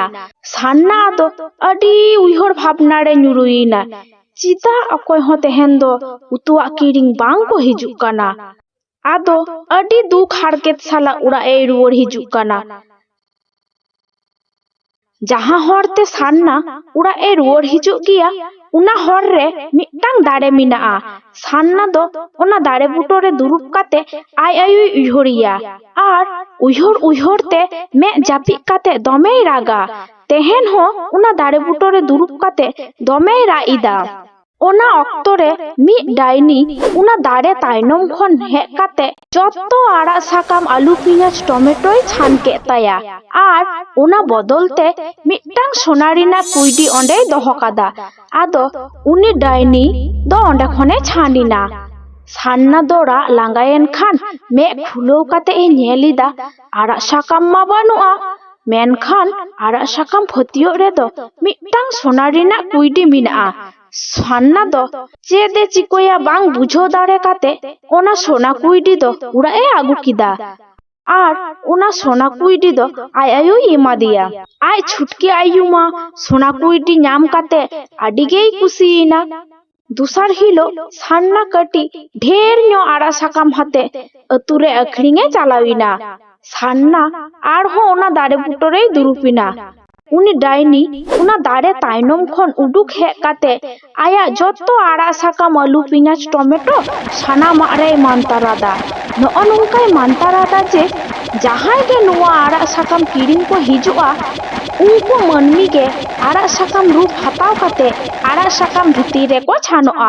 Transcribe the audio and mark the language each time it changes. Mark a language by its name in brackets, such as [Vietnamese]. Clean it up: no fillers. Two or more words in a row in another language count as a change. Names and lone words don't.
[Santali] सान्ना आदो अडी उइहर भावना रे ᱧᱩᱨᱩᱭᱤᱱᱟ चिता अकोय हो तेहेन दो उतुआ किरिंग बांग को हिजुक काना। आदो अडी दुख हारकेत साला उड़ा ए रुवर हिजुक काना। जहां हरते सान्ना उड़ा ए रुवर हिजुक गिया उना हर रे मिटांग दाड़े मिनाआ। सान्ना दो उना दाड़े बुटो रे दुरुब काते आय आयु उइहरिया आर उइहर उइहर ते मे जापि काते दमे रागा। तेहेन हो उना दाड़े बुटो रे दुरुब काते दमे राइदा। ओना ऑक्तो रे मी डाइनी उना दाड़े तायनम खन हे काते जत्तो आड़ा साकाम आलू पिंयाज टमेटोय छान के ताया आर उना बदलते मिटांग सोनारिना कुइडी ओंडे दोहो कादा। आदो उनी डाइनी दो ओंडे खने छानिना। सान्ना दोड़ा लांगायन खान मे खुलो काते ए नेलिदा आड़ा साकाम मा बानुआ मेनखान आड़ा साकाम फतियो रे दो मिटांग सोनारिना कुइडी मिनाआ। सान्ना दो चेदे चिकोया बांग बुझो दाड़े काते ओना सोना कुइडी दो उड़ा ए आगु किदा आर ओना सोना कुइडी दो आय आयु एमा दिया। आय छुटकी आयु मा सोना कुइडी ᱧᱟᱢ काते आडिगेई कुसियिना। दुसार हिलो सान्ना कटी ढेर ᱧᱚᱜ आड़ा साकाम हाते अतुरे अखरिंगे चालाविना। सान्ना आरहो ओना दाड़े बुटोरे दुरुपिना। उनी डाइनी उना दाड़े तायनम खन उडुक हे काते आया जत्तो आड़ा साकाम आलू पिंयाज टमेटो सानाम रे मानतारादा। नअ नंकाय मानतारादा जे जहाय गे नुआ आड़ा साकाम किरिंग को हिजुआ उनको मनमी गे आड़ा साकाम रूप हताव काते आड़ा साकाम भितीरे को छानोआ।